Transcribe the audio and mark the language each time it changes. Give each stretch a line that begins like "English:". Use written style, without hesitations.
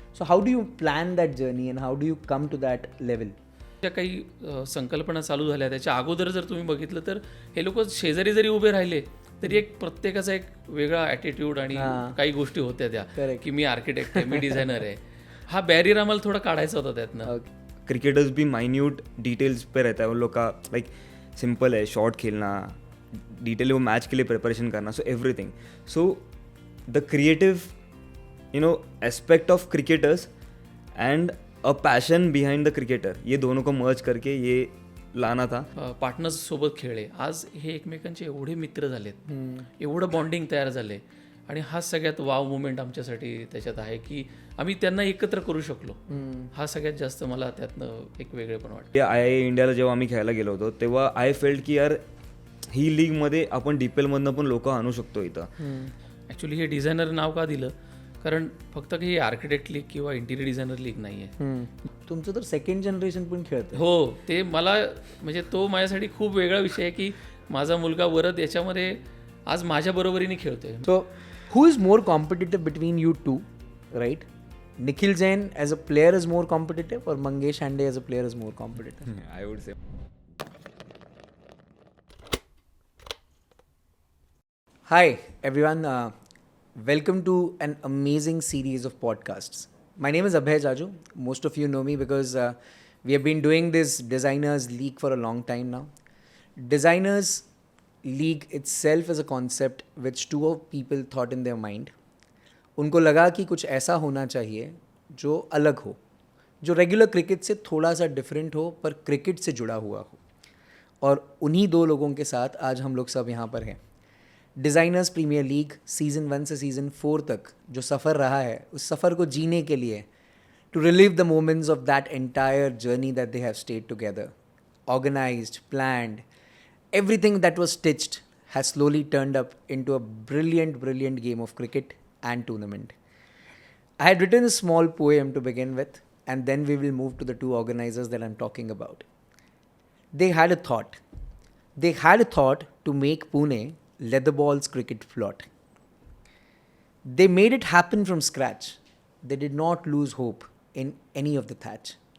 English: So how do you plan that journey and how do you come to that level?
Marathi: ज्या काही संकल्पना चालू झाल्या त्याच्या अगोदर जर तुम्ही बघितलं तर हे लोक शेजारी जरी उभे राहिले तरी एक प्रत्येकाचा एक वेगळा ॲटिट्यूड आणि काही गोष्टी होत्या त्या की मी आर्किटेक्ट आहे, मी डिझायनर आहे. हा बॅरियर आम्हाला थोडा काढायचा होता त्यातनं.
Hindi: क्रिकेटर्स भी माइन्यूट डिटेल्स पे रहता है उन लोग का. लाइक सिंपल है, शॉट खेलना, डिटेल वो मैच के लिए प्रिपरेशन करना, so everything.
English: so the creative aspect of cricketers and a passion behind the cricketer,
Hindi: ये दोनों को मर्ज करके ये लाना था.
Marathi: पार्टनर्स सोबत खेळले, आज हे एकमेकांचे एवढे मित्र झालेत, एवढं बॉन्डिंग तयार झाले आणि हा सगळ्यात वाव मुवमेंट आमच्यासाठी त्याच्यात आहे की आम्ही त्यांना एकत्र करू शकलो. हा सगळ्यात जास्त मला त्यातनं एक वेगळेपण वाटतं. आय इंडियाला जेव्हा आम्ही खेळायला गेलो होतो तेव्हा
English: I felt
Marathi: की यार ही लीगमध्ये आपण DPLमधनं पण लोक आणू शकतो इथं. ॲक्च्युली हे डिझायनर नाव का दिलं, कारण फक्त काही आर्किटेक्ट लीग किंवा इंटिरियर डिझायनर लीग नाही आहे. तुमचं तर सेकंड जनरेशन पण खेळतं. हो, ते मला म्हणजे तो माझ्यासाठी खूप वेगळा विषय आहे की माझा मुलगा वरद याच्यामध्ये आज माझ्या बरोबरीने खेळतोय.
English: So who is more competitive between you two, right? Nikhil Jain as a player is more competitive or Mangesh Hande as a player is more competitive? I would say. Hi everyone, welcome to an amazing series of podcasts. My name is Abhay Jaju. Most of you know me because we have been doing this Designers League for a long time now. Designers League itself is a concept which two people thought in their mind.
Hindi: उनको लगा कि कुछ ऐसा होना चाहिए जो अलग हो, जो रेगुलर क्रिकेट से थोड़ा सा डिफरेंट हो पर क्रिकेट से जुड़ा हुआ हो. और उन्हीं दो लोगों के साथ आज हम लोग सब यहाँ पर हैं. डिज़ाइनर्स प्रीमियर लीग सीज़न 1 से सीज़न 4 तक जो सफ़र रहा है, उस सफ़र को जीने के लिए
English: To relive the moments of that entire journey that they have stayed together, organised, planned, everything that was stitched has slowly turned up into a brilliant game of cricket and tournament. I had written a small poem to begin with, and then we will move to the two organizers that I'm talking about. They had a thought. They had a thought to make Pune Leatherballs cricket plot. They made it happen from scratch. They did not lose hope in any of the thatch.